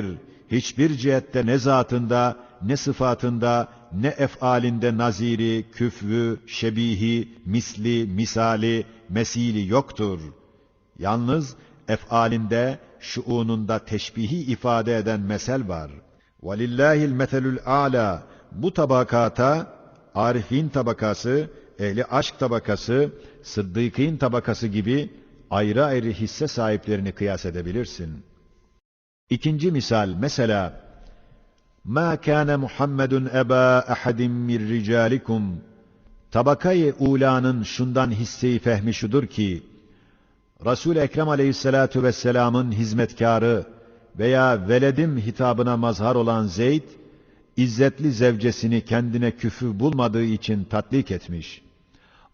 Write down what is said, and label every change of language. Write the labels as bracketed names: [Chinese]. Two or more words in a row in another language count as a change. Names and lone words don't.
[Turkish] Hiçbir cihette ne zatında, ne sıfatında, ne ef'alinde naziri, küfvü, şebihi, misli, misali, mesili yoktur. Yalnız ef'alinde, şuununda teşbihi ifade eden mesel var. [Arabic] وَلِلَّهِ الْمَثَلُ الْعَالَى [Turkish] Bu tabakata, arifin tabakası, ehli aşk tabakası, sıddıkîn tabakası gibi ayrı ayrı hisse sahiplerini kıyas edebilirsin. İkinci misal, mesela [Arabic] مَا كَانَ مُحَمَّدٌ أَبَا أَحَدٍ مِّنْ رِجَالِكُمْ [Turkish] Tabakayı ulanın şundan hisse-i fehmi şudur ki, Resul-i Ekrem aleyhissalatu vesselamın hizmetkarı veya veledim hitabına mazhar olan Zeyd, izzetli zevcesini kendine küfü bulmadığı için tatlik etmiş.